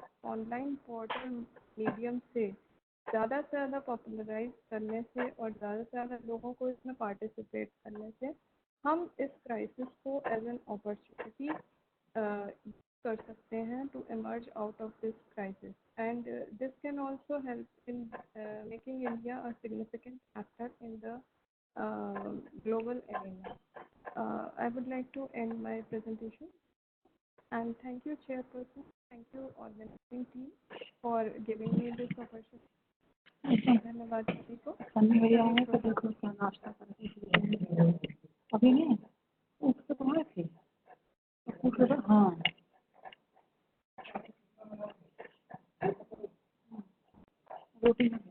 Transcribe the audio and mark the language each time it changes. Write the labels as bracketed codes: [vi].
[hi] Online portal medium से ज़्यादा popularise करने से और ज़्यादा से ज़्यादा लोगों को इसमें पार्टिसिपेट करने से हम इस क्राइसिस को एज एन अपॉर्चुनिटी कर सकते हैं to [en] emerge out of this crisis, and this can also help in making India a significant actor in the global arena. I would like to end my presentation and thank you, Chairperson, thank you organizing team for giving me this opportunity. [hi] धन्यवाद सभी को। तो देखो क्या नाश्ता करके अभी नहीं उससे तुम्हारे थे हाँ रोटी